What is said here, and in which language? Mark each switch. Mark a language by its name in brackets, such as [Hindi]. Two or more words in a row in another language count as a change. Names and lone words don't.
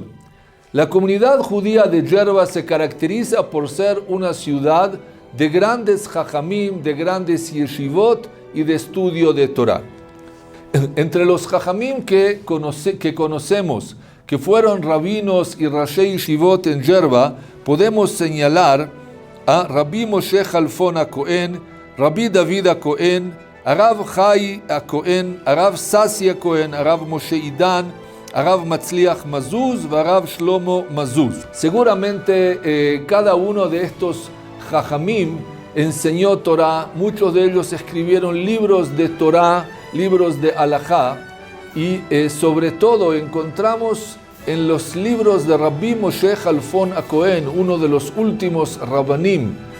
[Spanish] La comunidad judía de Yerba se caracteriza por ser una ciudad de grandes jajamim, de grandes yeshivot y de estudio de Torah. Entre los jajamim que conocemos, que fueron rabinos y [Hebrew] ראשי ישיבות [Spanish] en Yerba, podemos señalar a Rabbi Moshe Halfon HaKohen, Rabbi David HaKohen, Arav Chai HaKohen, Arav Sasi HaKohen, Arav Moshe Idan, Arav Matzliach Mazuz y Arav Shlomo Mazuz. Seguramente cada uno de estos jajamim enseñó Torah, muchos de ellos escribieron libros de Torah, libros de Halajá, y sobre todo encontramos en los libros de Rabbi Moshe Halfon HaKohen, uno de los últimos rabanim